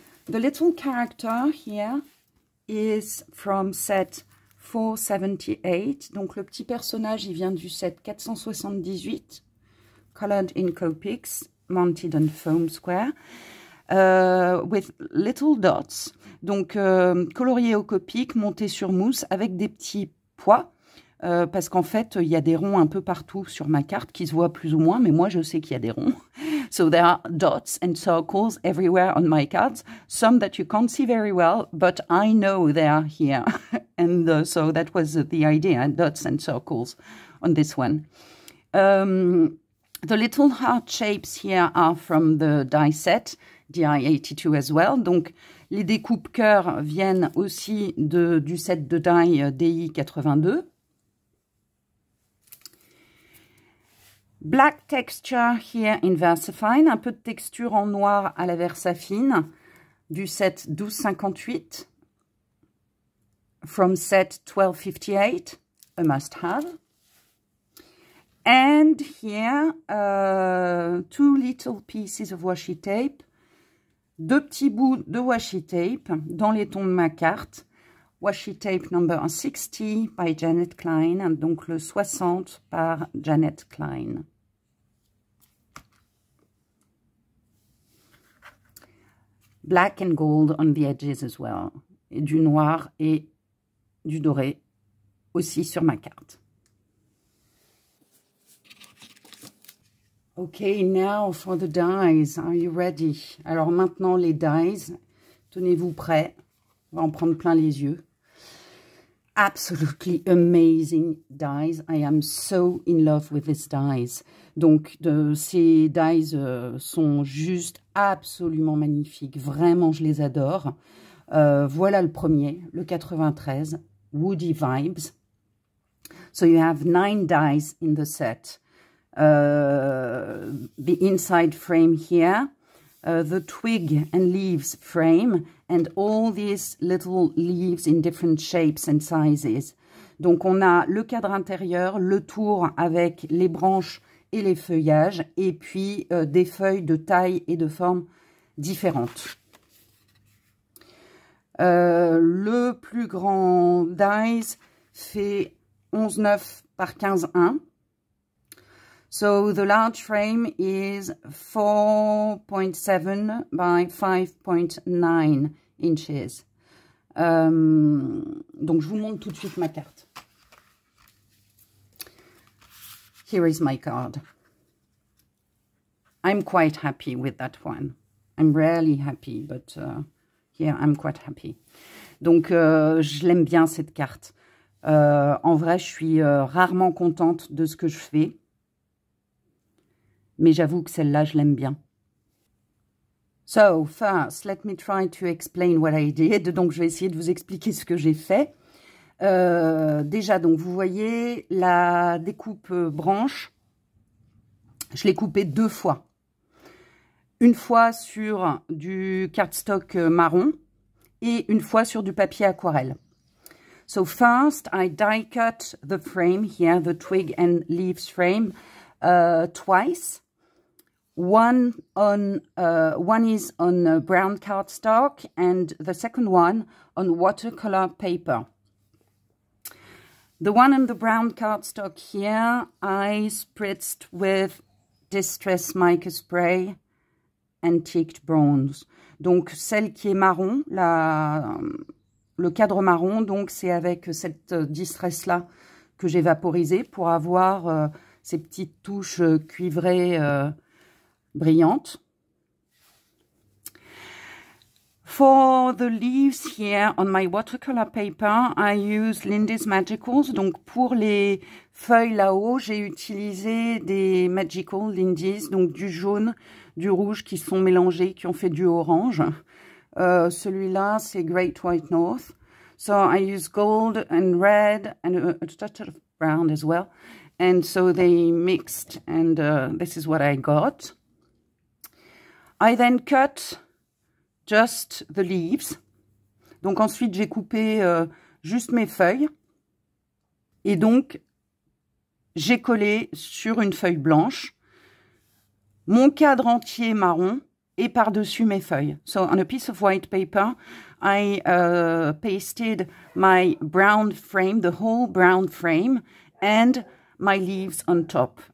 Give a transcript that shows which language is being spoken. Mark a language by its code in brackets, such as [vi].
[en] The little character here is from set 478, [fr] donc le petit personnage il vient du set 478, [en] colored in Copics, mounted on foam square, with little dots, [fr] donc colorié au Copic, monté sur mousse avec des petits pois. parce qu'en fait, il y a des ronds un peu partout sur ma carte qui se voient plus ou moins, mais moi, je sais qu'il y a des ronds. [en] So there are dots and circles everywhere on my cards, some that you can't see very well, but I know they are here. And so that was the idea, dots and circles on this one. The little heart shapes here are from the die set, DI82 as well. [fr] Donc, les découpes cœurs viennent aussi du set de die DI82. [en] Black texture here in Versafine, [fr] un peu de texture en noir à la Versafine, du set 1258. [en] From set 1258, a must-have. And here, 2 little pieces of washi tape, [fr] 2 petits bouts de washi tape dans les tons de ma carte. [en] Washi tape number 60 by Janet Klein, [fr] donc le 60 par Janet Klein. [en] Black and gold on the edges as well. [fr] Et du noir et du doré aussi sur ma carte. [en] Okay, now for the dies. Are you ready? [fr] Alors maintenant les dies. Tenez-vous prêts. On va en prendre plein les yeux. [en] Absolutely amazing dies. I am so in love with these dies. [fr] Donc ces dies sont juste absolument magnifiques. Vraiment, je les adore. Voilà le premier, le 93, Woody Vibes. [en] So you have 9 dies in the set. The inside frame here, the twig and leaves frame, and all these little leaves in different shapes and sizes. [fr] Donc on a le cadre intérieur, le tour avec les branches et les feuillages, et puis des feuilles de taille et de forme différentes. Le plus grand dies fait 11,9 par 15,1. [en] So the large frame is 4.7 by 5.9 inches. [fr] Donc je vous montre tout de suite ma carte. [en] Here is my card. I'm quite happy with that one. I'm rarely happy, but here I'm quite happy. [fr] Donc je l'aime bien cette carte. En vrai, je suis rarement contente de ce que je fais. Mais j'avoue que celle-là, je l'aime bien. [en] So, first, let me try to explain what I did. [fr] Donc, je vais essayer de vous expliquer ce que j'ai fait. Déjà, donc, vous voyez la découpe branche. Je l'ai coupée 2 fois. Une fois sur du cardstock marron et une fois sur du papier aquarelle. [en] So, first, I die cut the frame here, the twig and leaves frame, twice. One is on brown cardstock and the second one on watercolor paper. The one on the brown cardstock here, I spritzed with Distress Mica Spray Antiqued Bronze. [fr] Donc celle qui est marron, le cadre marron, donc c'est avec cette Distress-là que j'ai vaporisé pour avoir ces petites touches cuivrées brillantes. [en] For the leaves here on my watercolor paper, I use Lindy's Magicals. [fr] Donc pour les feuilles là-haut, j'ai utilisé des Magical Lindy's, donc du jaune, du rouge qui sont mélangés, qui ont fait du orange. Celui-là, c'est Great White North. [en] So I use gold and red and a touch of brown as well. And so they mixed and this is what I got. I then cut just the leaves. [fr] Donc ensuite, j'ai coupé juste mes feuilles. Et donc, j'ai collé sur une feuille blanche mon cadre entier marron et par-dessus mes feuilles. [en] So on a piece of white paper, I pasted my brown frame, the whole brown frame, and my leaves on top.